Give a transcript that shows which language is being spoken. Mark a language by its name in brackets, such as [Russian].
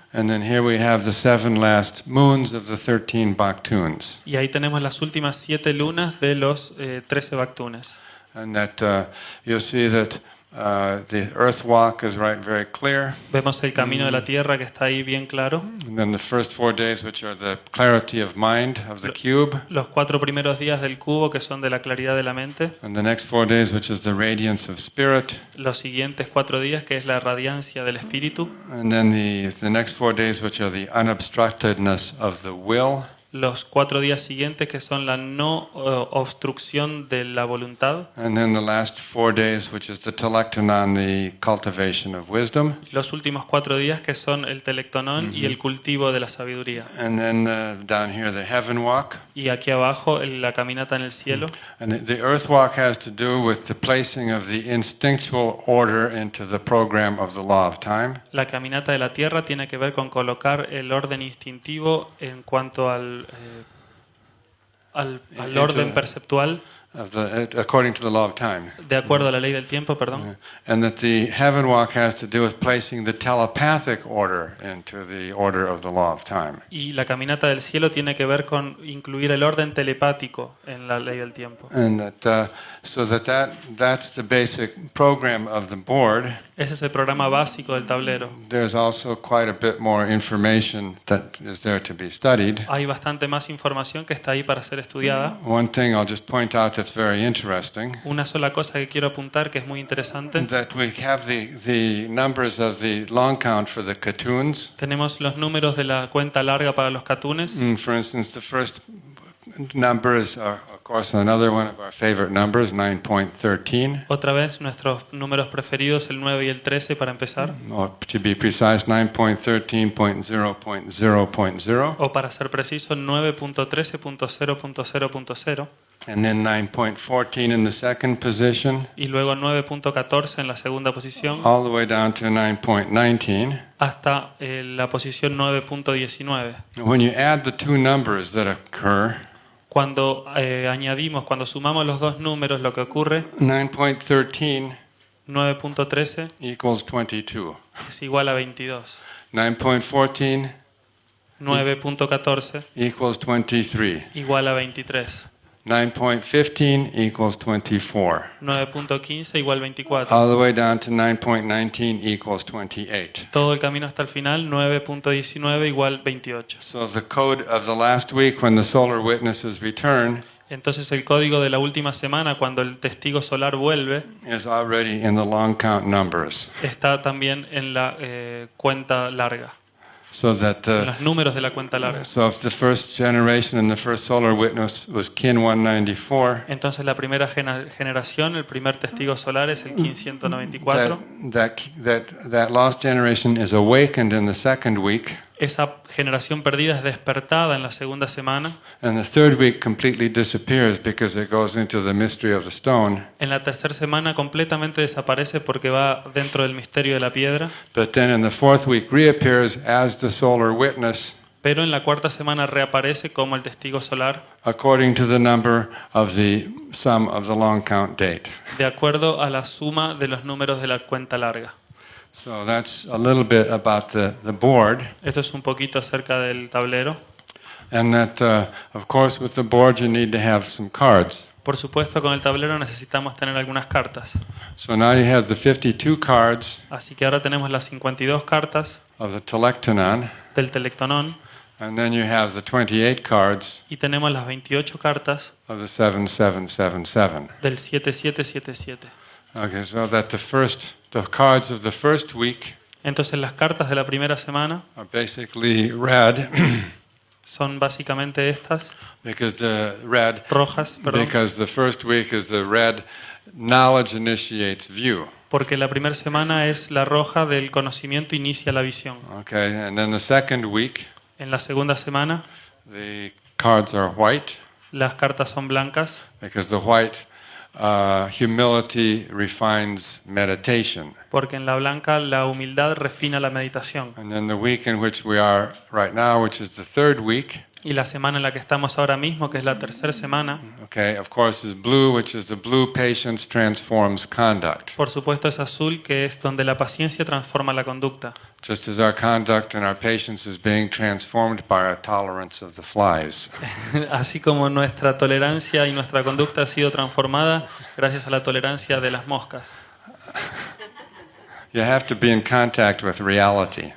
[English] and then here we have the 7 last moons of the 13 Baktuns. [Spanish] y ahí tenemos las últimas 7 lunas de los 13 Baktunes. [English] And that you'll see that the earth walk is very clear. [Spanish] Vemos el camino de la tierra que está ahí bien claro. [English] And then the first 4 days, which are the clarity of mind of the cube. [Spanish] Los 4 primeros días del cubo, que son de la claridad de la mente. [English] And the next 4 days, which is the radiance of spirit. [Spanish] Los siguientes 4 días, que es la radiancia del espíritu. [English] And then the next 4 days, which are the unobstructedness of the will. [Spanish] Los 4 días siguientes, que son la no obstrucción de la voluntad. [English] And then the last 4 days, which is the telectonon, the cultivation of wisdom. [Spanish] Los últimos 4 días, que son el telectonón y el cultivo de la sabiduría. [English] And then down here, the heaven walk. [Spanish] Y aquí abajo, la caminata en el cielo. [English] And the earth walk has to do with the placing of the instinctual order into the program of the law of time. [Spanish] La caminata de la tierra tiene que ver con colocar el orden instintivo en cuanto al orden perceptual [English] according to the law of time. [Spanish] de acuerdo a la ley del tiempo, perdón. [English] And that the heaven walk has to do with placing the telepathic order into the order of the law of time. [Spanish] Y la caminata del cielo tiene que ver con incluir el orden telepático en la ley del tiempo. [English] And that so that's the basic program of the board. [Spanish] Ese es el programa básico del tablero. [English] There's also quite a bit more information that is there to be studied. [Spanish] Hay bastante más información que está ahí para ser estudiada. [English] One thing I'll just point out that's very interesting. [Spanish] Una sola cosa que quiero apuntar que es muy interesante. [English] That we have the numbers of the long count for the katuns. [Spanish] Tenemos los números de la cuenta larga para los catunes. [English] For instance, the first number is, of course, another one of our favorite numbers, 9.13. [Spanish] Otra vez, nuestros números preferidos, el 9 y el 13, para empezar. [English] Or to be precise, 9.13.0.0.0. [Spanish] O para ser preciso, 9.13.0.0.0. [English] And then 9.14 in the second position. [Spanish] Y luego 9.14 en la segunda posición. [English] All the way down to 9.19. [Spanish] Hasta la posición 9.19. [English] When you add the two numbers that occur, [Spanish] cuando sumamos los dos números, lo que ocurre, 9.13 9.13 [English] equals 22. [Spanish] es igual a 22. 9.14 9.14 [English] equals 23. [Spanish] igual a 23. [English] 9.15 equals 24. [Spanish] 9.15 igual 24. [English] All the way down to 9.19 equals 28. [Spanish] Todo el camino hasta el final, 9.19 igual 28. [English] So the code of the last week when the solar witnesses return [Spanish] Entonces el código de la última semana, cuando el testigo solar vuelve, [English] is already in the long count numbers. [Spanish] está también en la cuenta larga. [English] So that [Spanish] En los números de la cuenta larga. [English] so if the first generation and the first solar witness was kin 194, [Spanish] Entonces la primera generación, el primer testigo solar es el Kin 194. [English] that lost generation is awakened in the second week, [Spanish] Esa generación perdida es despertada en la segunda semana. [English] and the third week completely disappears because it goes into the mystery of the stone. [Spanish] En la tercera semana completamente desaparece porque va dentro del misterio de la piedra. [English] But then in the fourth week reappears as the solar witness, [Spanish] Pero en la cuarta semana reaparece como el testigo solar, [English] according to the number of the sum of the long count date. [Spanish] de acuerdo a la suma de los números de la cuenta larga. [English] So that's a little bit about the board. [Spanish] Esto es un poquito acerca del tablero. [English] And that, of course, with the board you need to have some cards. [Spanish] Por supuesto, con el tablero necesitamos tener algunas cartas. [English] So now you have the 52 cards [Spanish] Así que ahora tenemos las 52 cartas [English] of the telectonon, [Spanish] del telectonón [English] and then you have the 28 cards [Spanish] y tenemos las 28 cartas [English] of the 7777. [Spanish] del 7777. [English] Okay, so that the cards of the first week [Spanish] Entonces las cartas de la primera semana [English] are basically red [Spanish] son básicamente estas, [English] because the [Spanish] rojas, perdón, [English] first week is the red knowledge initiates view. [Spanish] Porque la primera semana es la roja del conocimiento inicia la visión. [English] Okay, and then the second week, [Spanish] En la segunda semana [English] the cards are white, [Spanish] las cartas son blancas [English] because the white humility refines meditation. [Spanish] porque en la blanca la humildad refina la meditación. [English] And then the week in which we are right now, which is the third week, [Spanish] Y la semana en la que estamos ahora mismo, que es la tercera semana, [English] okay, of course, is blue, which is the blue patience transforms conduct. [Spanish] por supuesto es azul, que es donde la paciencia transforma la conducta. [English] Just as our conduct and our patience is being transformed by our tolerance of the flies. [Spanish] Así como nuestra tolerancia y nuestra conducta ha sido transformada gracias a la tolerancia de las moscas. [English] You have to be in contact with reality.